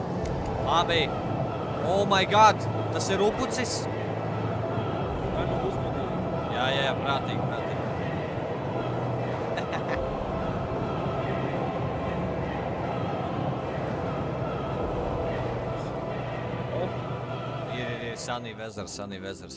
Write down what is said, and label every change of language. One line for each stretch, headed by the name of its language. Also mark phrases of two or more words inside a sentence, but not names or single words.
Latvian: Labi.
English: Oh my god,
Latvian: tas ir upucis. Raimond, uzmanīgi. Jā, prātīgi. Ir Sunny Weathers.